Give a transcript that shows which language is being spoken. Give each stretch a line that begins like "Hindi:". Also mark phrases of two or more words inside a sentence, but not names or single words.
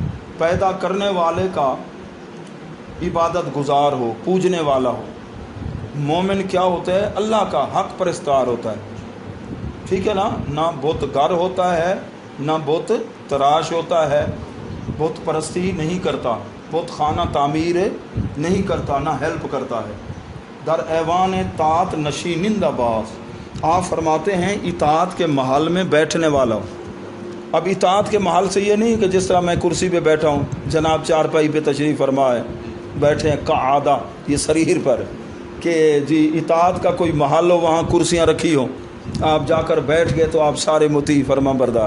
Urdu: پیدا کرنے والے کا عبادت گزار ہو، پوجنے والا ہو. مومن کیا ہوتا ہے؟ اللہ کا حق پرستار ہوتا ہے. ٹھیک ہے نا؟ نہ بت گر ہوتا ہے، نہ بت تراش ہوتا ہے، بت پرستی نہیں کرتا، بت خانہ تعمیر نہیں کرتا، نہ ہیلپ کرتا ہے.
Persian: در ایوان طاعت نشینند باز،
Urdu: آپ فرماتے ہیں اطاعت کے محل میں بیٹھنے والا ہوں. اب اطاعت کے محل سے یہ نہیں کہ جس طرح میں کرسی پہ بیٹھا ہوں، جناب چارپائی پہ تشریف فرما ہے، بیٹھے ہیں قعادہ یہ سریر پر، کہ جی اطاعت کا کوئی محل ہو وہاں کرسیاں رکھی ہوں، آپ جا کر بیٹھ گئے تو آپ سارے مطیع فرما بردار.